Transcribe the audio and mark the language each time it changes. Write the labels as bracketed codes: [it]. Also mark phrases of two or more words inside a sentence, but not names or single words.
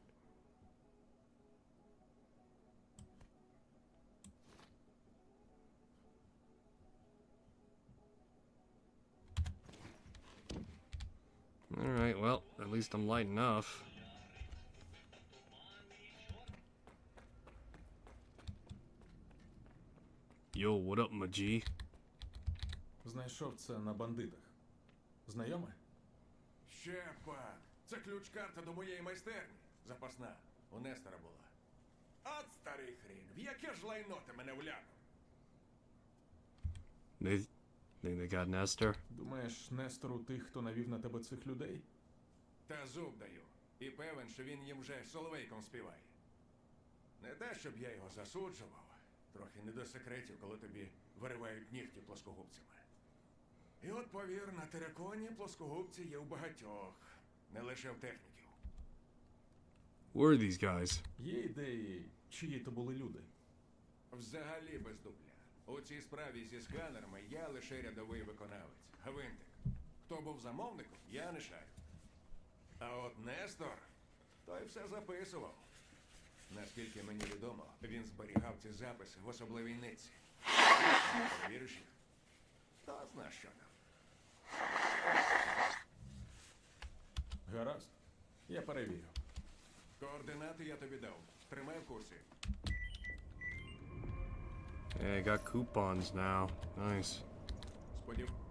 [en] Alright, well, at least I'm light enough. Yo, what up, my G? [uk] Знайшов це на бандитах. Знайоме? Ще пак. Це ключ-карта до моєї майстерні. Запасна. У Нестора була. От старий хрін. В яке ж лайно ти мене влянув? [en] They got Nestor? [uk] Думаєш, Нестор у тих, хто навів на тебе цих людей? Та зуб даю. І певен, що він їм вже соловейком співає. Не те, щоб я його засуджував. Трохи не до секретів, коли тобі виривають нігті плоскогубцями. І от, повір, на тереконі плоскогубці є у багатьох. Не лише в техніків. [en] Who are these guys? [uk] Є ідеї, чиї то були люди? Взагалі без дупля. У цій справі зі сканерами я лише рядовий виконавець. Гвинтик. Хто був замовником, я не шарю. А от Нестор, той все записував. Наскільки мені відомо, він зберігав ці записи в особливій нитці. Перевіриш їх? Хто зна, що там. Гаразд. Я перевірю. Координати я тобі дав. Тримай в курсі. [en] Hey, I got coupons now. Nice. [uk] Сподів...